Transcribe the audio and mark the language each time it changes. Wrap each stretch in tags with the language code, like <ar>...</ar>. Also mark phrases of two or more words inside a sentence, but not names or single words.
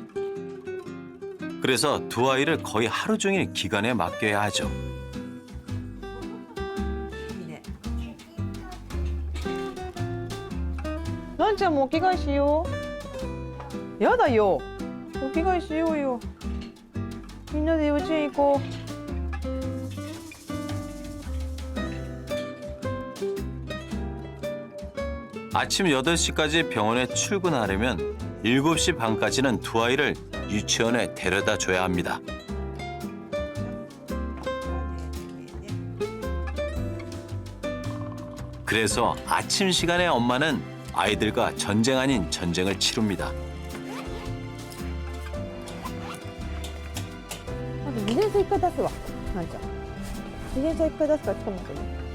<ko>그래서 두 아이를 거의 하루 종일 기관에 맡겨야 하죠.</ko> <ja>란ちゃんもお着替えしよう。やだよ。お着替えしようよ。みんなで幼稚園行こう。</ja> <ko>아침 8시까지 병원에 출근하려면 7시 반까지는 두 아이를 유치원에 데려다 줘야 합니다. 그래서 아침 시간에 엄마는 아이들과 전쟁 아닌 전쟁을 치릅니다.</ko> <ja>自転車一回出すわ。なんちゃん。自転車一回出すからちょっと待ってね。</ja>